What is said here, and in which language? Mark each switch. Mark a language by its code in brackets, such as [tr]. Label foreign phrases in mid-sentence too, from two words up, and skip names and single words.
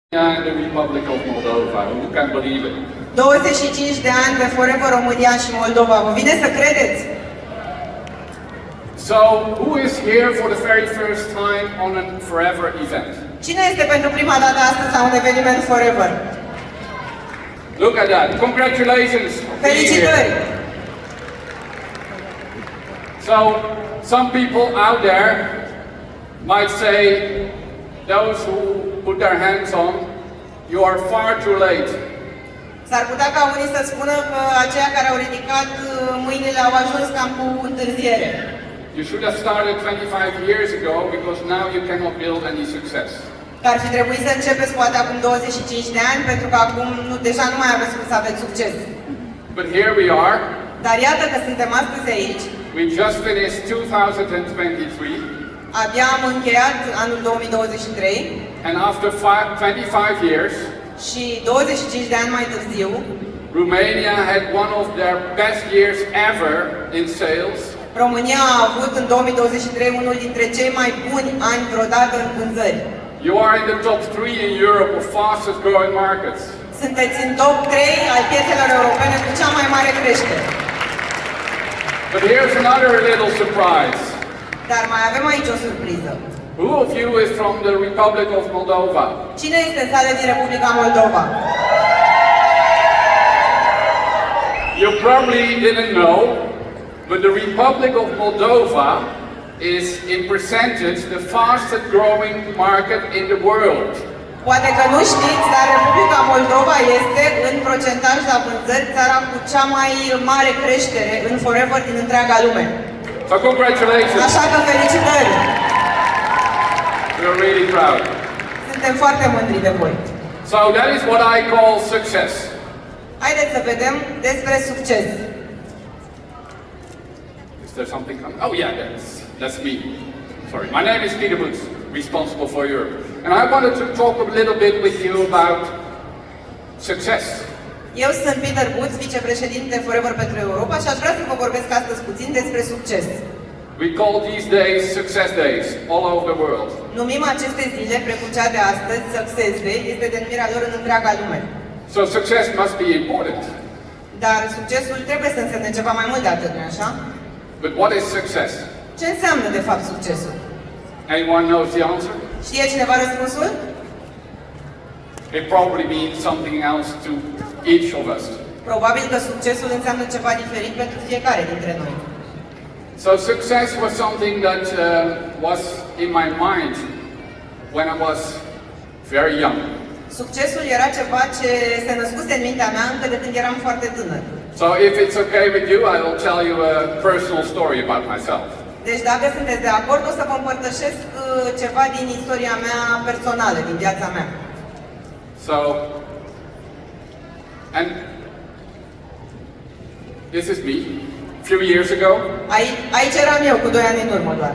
[en] and the Republic of Moldova. Who can believe it? [ro] 25 de ani de Forever România și Moldova. Vă vine să credeți? [en] So, who is here for the very first time on a Forever event? [ro] Cine este pentru prima dată astăzi la un eveniment Forever? [en] Look at that. Congratulations. [ro] Felicitări! [en] So, some people out there might say, those who put their hands on, you are far too late. [ro] S-ar putea ca unii să spună că aceia care au ridicat mâinile au ajuns cam cu întârziere. [en] You should have started 25 years ago because now you cannot build any success. [ro] Că ar fi trebuit să începeți poate acum 25 de ani, pentru că acum deja nu mai aveți cum să aveți succes. [en] But here we are. [ro] Dar iată că suntem astăzi aici. [en] We just finished 2023. [ro] Abia am încheiat anul 2023. [en] And after 25 years, [ro] și 25 de ani mai târziu, [en] Romania had one of their best years ever in sales. [ro] România a avut în 2023 unul dintre cei mai buni ani vreodată în vânzări. [en] You are in the top 3 in Europe of fastest growing markets. [ro] Sunteți în top 3 al piețelor europene cu cea mai mare creștere. [en] But here's another little surprise. [ro] Dar mai avem aici o surpriză. [en] Who of you is from the Republic of Moldova? [ro] Cine este în sală din Republica Moldova? [en] You probably didn't know, but the Republic of Moldova is in percentage the fastest growing market in the world. [ro] Poate că nu știți, dar Republica Moldova este în procentaj la vânzări țara cu cea mai mare creștere în Forever din întreaga lume. [en] So congratulations. [ro] Așa că felicitări! [en] We're really proud. [ro] Suntem foarte mândri de voi. [en] So that is what I call success. [ro] Haideți să vedem despre succes. [en] Is there something coming? Oh yeah, that's me. Sorry, my name is Peter Boots, responsible for Europe. And I wanted to talk a little bit with you about success. [ro] Eu sunt Peter Boots, vicepreședinte Forever pentru Europa și aș vrea să vă vorbesc astăzi puțin despre succes. [en] We call these days success days all over the world. [ro] Numim aceste zile, precum cea de astăzi, [en] Success Day, [ro] este denumirea lor în întreaga lume. [en] So success must be important. [ro] Dar succesul trebuie să însemne ceva mai mult de atât, nu așa? [en] But what is success? [ro] Ce înseamnă, de fapt, succesul? [en] Anyone knows the answer? [ro] Știe cineva răspunsul? [en] It probably means something else to each of us. [ro] Probabil că succesul înseamnă ceva diferit pentru fiecare dintre noi. [en] So success was something that was in my mind when I was very young. [ro] Succesul era ceva ce se născuse în mintea mea încă de când eram foarte tânăr. [en] So if it's okay with you, I will tell you a personal story about myself. [ro] Deci dacă sunteți de acord, o să vă împărtășesc ceva din istoria mea personală, din viața mea. [en] So, and this is me. A few years ago, [ro] Aici eram eu, cu 2 ani în urmă doar.